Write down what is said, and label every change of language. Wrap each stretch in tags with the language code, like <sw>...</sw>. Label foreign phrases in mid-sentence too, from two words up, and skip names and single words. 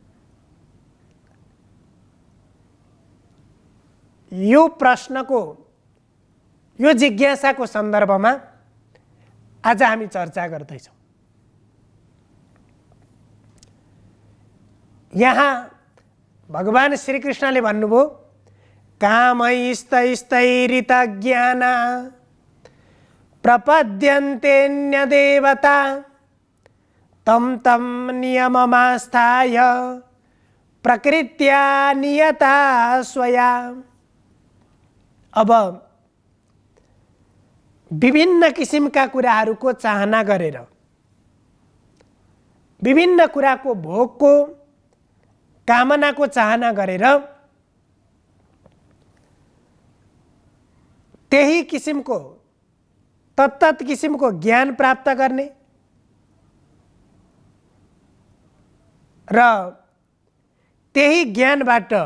<ne>यो प्रश्नको, यो जिज्ञासाको सन्दर्भमा आज हामी चर्चा गर्दैछौँ। यहाँ भगवान श्री कृष्णले भन्नुभयो,</ne> <sa>कामैस्तैस्तैरितज्ञाना प्रपद्यन्तेऽन्यदेवता तं नियममास्थाय प्रकृत्या नियता स्वया।</sa> <ne>अब विभिन्न किसिमका कुराहरूको चाहना गरेर, विभिन्न कुराको भोगको कामनाको चाहना गरेर त्यही किसिमको तत्त किसिमको ज्ञान प्राप्त गर्ने र त्यही ज्ञानबाट,</ne>